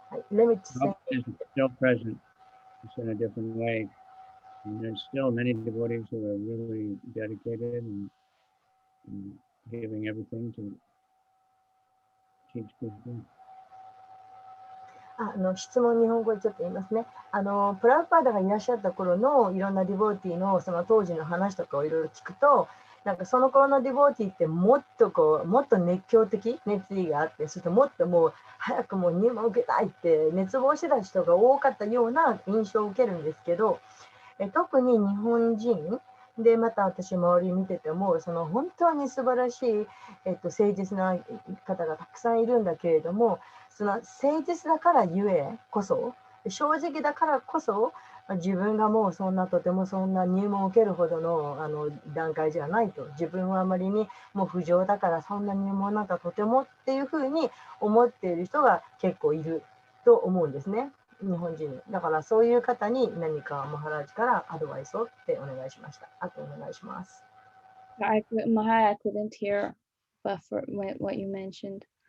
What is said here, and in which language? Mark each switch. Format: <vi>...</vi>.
<en>Let me say, Trouble is still present. It's in a different way. And there's still many devotees who are really dedicated and giving everything to teach people.</en> <ja>質問日本語でちょっと言いますね。プラブパーダがいらっしゃった頃のいろんなディボーティーのその当時の話とかをいろいろ聞くと、なんかその頃のディボーティーってもっと熱狂的熱意があって、そしてもっともう早くもう入門を受けたいって熱望してた人が多かったような印象を受けるんですけど、特に日本人でまた私周り見ててもその本当に素晴らしい、誠実な方がたくさんいるんだけれども、その誠実だからゆえこそ、正直だからこそ、自分がもうとてもそんな入門を受けるほどの段階じゃないと、自分はあまりにもう不浄だからそんな入門なんかとてもっていうふうに思っている人が結構いると思うんですね、日本人に。だからそういう方に何かマハラージからアドバイスをってお願いしました。あとお願いします。</ja> <en>I couldn't hear but for what you mentioned.</en>